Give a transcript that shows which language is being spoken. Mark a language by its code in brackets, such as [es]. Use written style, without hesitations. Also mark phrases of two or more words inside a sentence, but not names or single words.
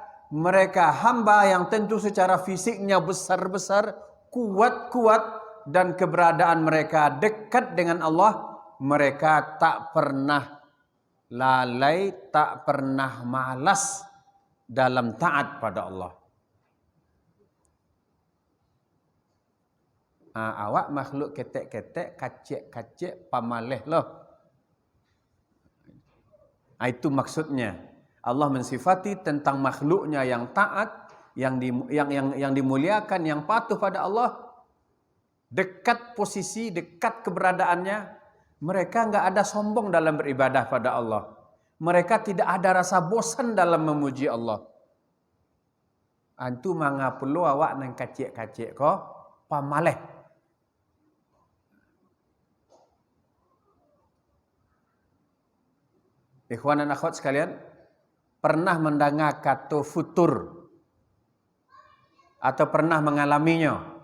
[id] Mereka hamba yang tentu secara fisiknya besar-besar, kuat-kuat, dan keberadaan mereka dekat dengan Allah. Mereka tak pernah lalai, tak pernah malas dalam taat pada Allah. [min] Awak makhluk ketek-ketek, kacik-kacik, pamaleh loh. [id] Itu maksudnya. Allah mensifati tentang makhluknya yang taat, yang dimuliakan, yang patuh pada Allah, dekat posisi, dekat keberadaannya. Mereka enggak ada sombong dalam beribadah pada Allah. Mereka tidak ada rasa bosan dalam memuji Allah. [min] Antu manga perlu awak nang kacik-kacik ko pamaleh. [id] Ikhwan dan akhwat sekalian, pernah mendengar kata futur atau pernah mengalaminya?